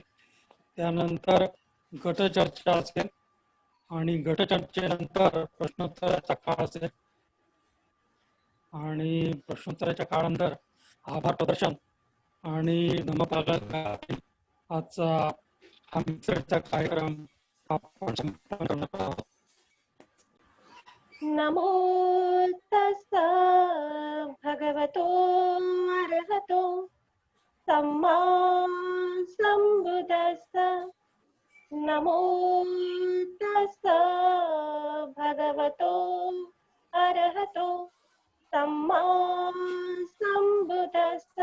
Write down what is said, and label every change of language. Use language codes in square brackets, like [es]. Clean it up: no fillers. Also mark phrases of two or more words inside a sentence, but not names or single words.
[mr] त्यानंतर गटचर्चा असेल आणि गटचर्चेनंतर प्रश्नोत्तराचा काळ असेल आणि प्रश्नोत्तराच्या काळानंतर आभार प्रदर्शन आणि धम्मपालातील आजचा हा मिक्सरचा कार्यक्रम आपण संपन्न करणार आहोत. [pi] नमो तस्स भगवतो अरहतो सम्मा सम्बुद्धस्स. नमो तस्स भगवतो अरहतो सम्मा सम्बुद्धस्स.